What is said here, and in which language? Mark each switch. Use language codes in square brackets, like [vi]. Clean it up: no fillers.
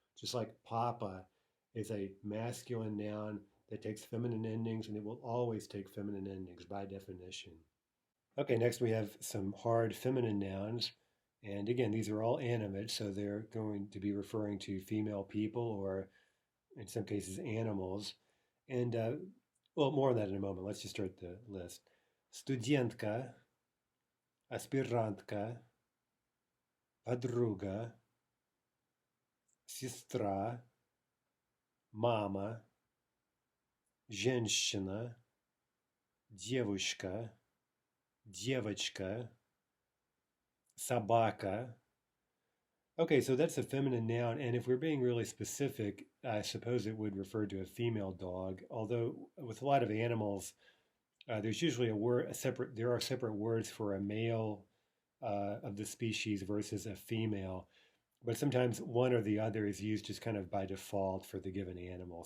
[en] Just like papa is a masculine noun that takes feminine endings, and it will always take feminine endings by definition. Okay, next we have some hard feminine nouns. And again, these are all animate, so they're going to be referring to female people or, in some cases, animals. And, well, more on that in a moment. Let's just start the list. [ru] Студентка, аспирантка, подруга, сестра, мама, женщина, девушка, девочка, собака. [en] Okay, so that's a feminine noun, and if we're being really specific, I suppose it would refer to a female dog. Although with a lot of animals, there's usually there are separate words for a male of the species versus a female, but sometimes one or the other is used just kind of by default for the given animal.